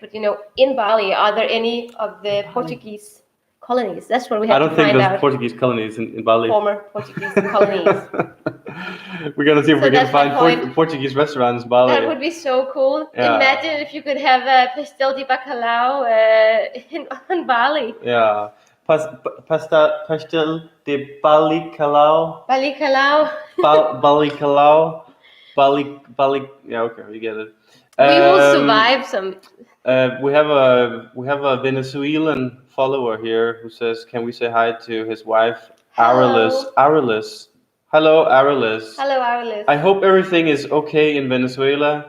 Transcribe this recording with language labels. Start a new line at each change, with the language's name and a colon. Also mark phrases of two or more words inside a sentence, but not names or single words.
English: But in Bali, are there any of the Portuguese colonies? That's what we have to find out. I don't think there's Portuguese colonies in Bali. Former Portuguese colonies. We're gonna see if we can find Portuguese restaurants in Bali. That would be so cool. Yeah. Imagine if you could have a
Portuguese: pastel de bacalhau
English: in Bali. Yeah.
Portuguese: Pastel de Bali-Kalau.
English: Bali-Kalau. Bali-Kalau. Bali. Yeah, okay, we get it. We will survive some. We have a Venezuelan follower here who says, "Can we say hi to his wife, Arelis? Hello. Arelis. Hello, Arelis. Hello, Arliss. I hope everything is okay in Venezuela.